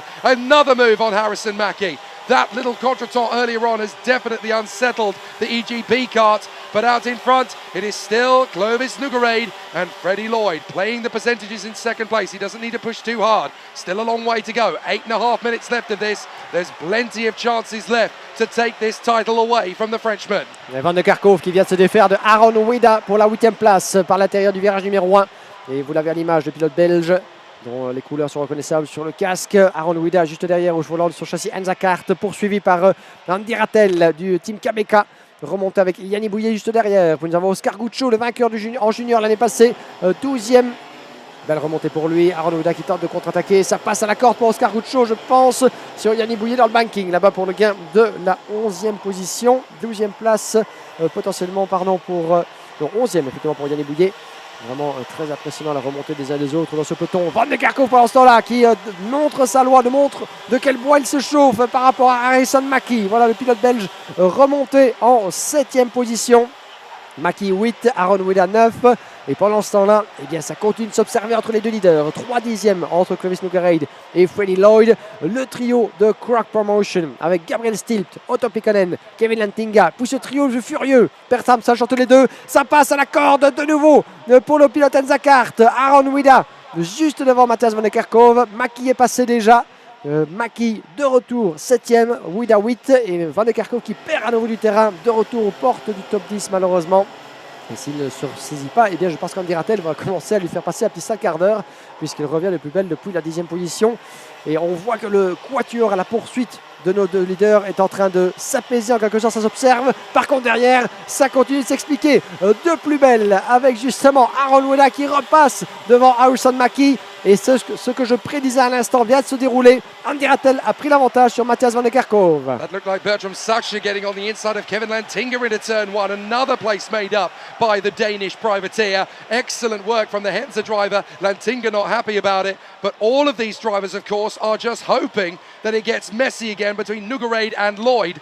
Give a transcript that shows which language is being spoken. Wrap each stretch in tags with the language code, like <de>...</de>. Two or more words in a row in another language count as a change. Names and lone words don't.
<en>Another move on Harrison Mackie. That little contretemps earlier on has definitely unsettled the EGP cart, but out in front it is still Clovis Nougarade and Freddie Lloyd playing the percentages in second place. He doesn't need to push too hard. Still a long way to go. 8.5 minutes left of this. There's plenty of chances left to take this title away from the Frenchman.</en> <fr>Van der Kerkhove qui vient de se défaire de Aaron Wieder pour la 8e place par l'intérieur du virage numéro 1. Et vous l'avez à l'image, le pilote belge dont les couleurs sont reconnaissables sur le casque. Aaron Wieder juste derrière au volant de son châssis Enzakart, poursuivi par Andy Rattel du team Kabeka, remonté avec Yannick Bouillet juste derrière. Puis nous avons Oscar Guccio, le vainqueur en junior l'année passée, 12e. Belle remontée pour lui. Aaron Wieder qui tente de contre-attaquer. Ça passe à la corde pour Oscar Guccio, je pense, sur Yannick Bouillet dans le banking. Là-bas pour le gain de la 11e position. 12e place potentiellement, pardon, pour... 11e effectivement pour Yannick Bouillet. Vraiment très impressionnant la remontée des uns des autres dans ce peloton. Van der Kerkhove pendant ce temps-là qui montre sa loi, montre de quel bois il se chauffe par rapport à Harrison Mackie. Voilà le pilote belge remonté en 7e position. Mackie 8, Aaron Wieder 9. Et pendant ce temps-là, eh bien, ça continue de s'observer entre les deux leaders. 3 dixièmes entre Clovis Nougarade et Freddie Lloyd. Le trio de Croc Promotion avec Gabriel Stilt, Otto Pikkonen, Kevin Lantinga. Puis ce trio furieux. Bertram Sacha entre les deux. Ça passe à la corde de nouveau pour le pilote Enzakart. Aaron Wieder juste devant Matthias van der Kerkhove. Mackie est passé déjà. Mackie de retour 7e, Wieder 8 et Van der Kerkhove qui perd à nouveau du terrain, de retour aux portes du top 10 malheureusement. Et s'il ne se ressaisit pas, eh bien je pense qu'Andy Rattel va commencer à lui faire passer un petit 5 quarts d'heure, puisqu'il revient le plus belle depuis la 10e position. Et on voit que le quatuor à la poursuite de nos deux leaders est en train de s'apaiser en quelque sorte, ça s'observe. Par contre derrière, ça continue de s'expliquer de plus belle avec justement Aaron Weda qui repasse devant Harrison Mackie. Et ce que je prédisais à l'instant vient de se dérouler. Andy Rattel a pris l'avantage sur Matthias van der Kerkhove.</fr> <en>That looked like Bertram Saxer getting on the inside of Kevin Lantinga into turn one. Another place made up by the Danish privateer. Excellent work from the Henza driver. Lantinga not happy about it. But all of these drivers, of course, are just hoping that it gets messy again between Nugarade and Lloyd.</en>